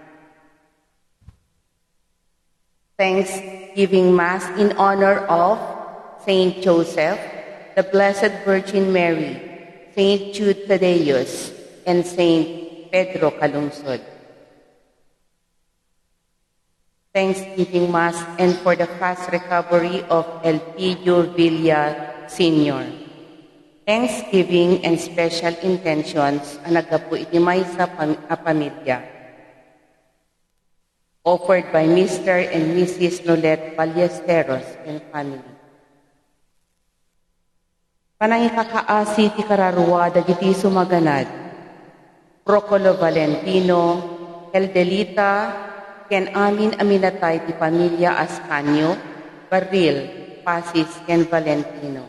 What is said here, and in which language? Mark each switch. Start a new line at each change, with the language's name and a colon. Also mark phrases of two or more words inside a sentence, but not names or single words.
English: Thanksgiving Mass in honor of Saint Joseph, the Blessed Virgin Mary, Saint Jude Thaddeus, and Saint Pedro Calungsod. Thanksgiving Mass, and for the fast recovery of Elpidio Villa Sr. Thanksgiving and special intentions
Iloko: ang nagapu iti maysa pamilya.
English: Offered by Mr. and Mrs. Nolet Ballesteros and family.
Iloko: Panangikakaasi ti kararwa dagiti sumaganad. Procolo Valentino, Eldelita, ken amin aminatay ti pamilya Ascanio, Barril, Pasis, ken Valentino.